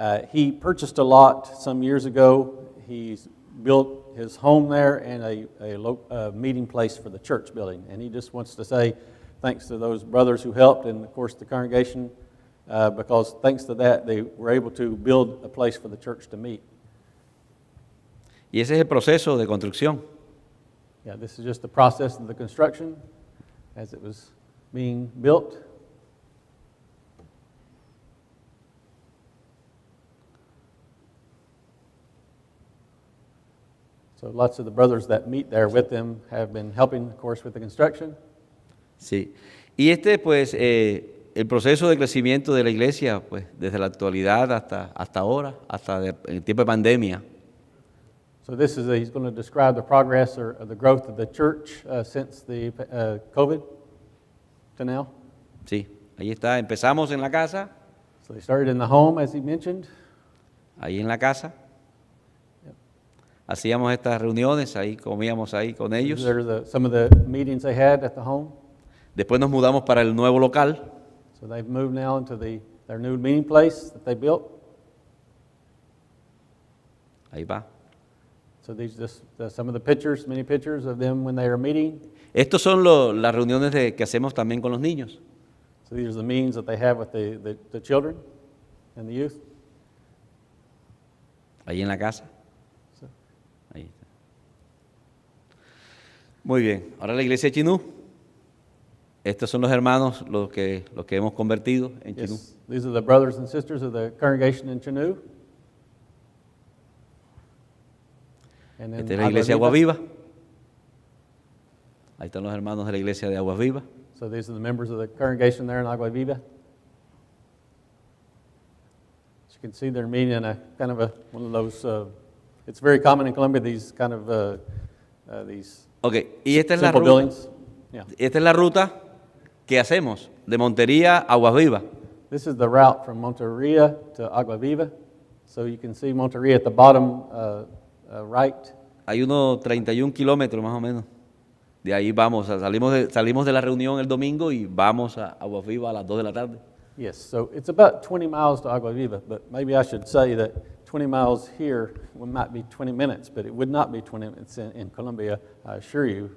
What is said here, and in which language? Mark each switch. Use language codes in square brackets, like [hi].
[en] he purchased a lot some years ago. He's built his home there and a meeting place for the church building. And he just wants to say thanks to those brothers who helped and, of course, the congregation, because thanks to that, they were able to build a place for the church to meet. [es] y ese es el proceso de construcción. [en] Yeah, this is just the process of the construction as it was being built. So lots of the brothers that meet there with them have been helping, of course, with the construction. [es] Sí. Y este, pues, el proceso de crecimiento de la iglesia, pues, desde la actualidad hasta ahora, hasta el tiempo de pandemia. [en] So this is, he's going to describe the progress or the growth of the church since the COVID to now. [es] Sí, ahí está. Empezamos en la casa, [en] So they started in the home, as he mentioned. [es] ahí en la casa. Hacíamos estas reuniones, ahí comíamos ahí con ellos. [en] These are some of the meetings they had at the home. [es] Después nos mudamos para el nuevo local. [en] So they've moved now into their new meeting place that they built. [es] Ahí va. [en] So these just some of the pictures, many pictures of them when they are meeting. [es] Estos son las reuniones que hacemos también con los niños. [en] So these are the meetings that they have with the children and the youth. [es] Ahí en la casa. [en] So, [es] Ahí está. Muy bien. Ahora la iglesia de Chinú. Estos son los hermanos los que hemos convertido en Chinú. [en] Yes, these are the brothers and sisters of the congregation in Chinú. And then [es] Esta es la iglesia de Agua Agua Viva. Ahí están los hermanos de la iglesia de Agua Viva. [en] So these are the members of the congregation there in Agua Viva. As you can see, they're meeting in a kind of one of those. It's very common in Colombia. These kind of these [es] Ok, y esta es la [en] simple [es] ruta. [en] buildings. Yeah. [es] Esta es la ruta que hacemos de Montería a Aguas Vivas. [en] This is the route from Monteria to Agua Viva. So you can see Monteria at the bottom right. [es] Hay unos 31 kilómetros más o menos. De ahí vamos, salimos de la reunión el domingo y vamos a Aguas Vivas a las 2 de la tarde. [en] Yes, so it's about 20 miles to Agua Viva, but maybe I should say that 20 miles here might be 20 minutes, but it would not be 20 minutes in Colombia, I assure you.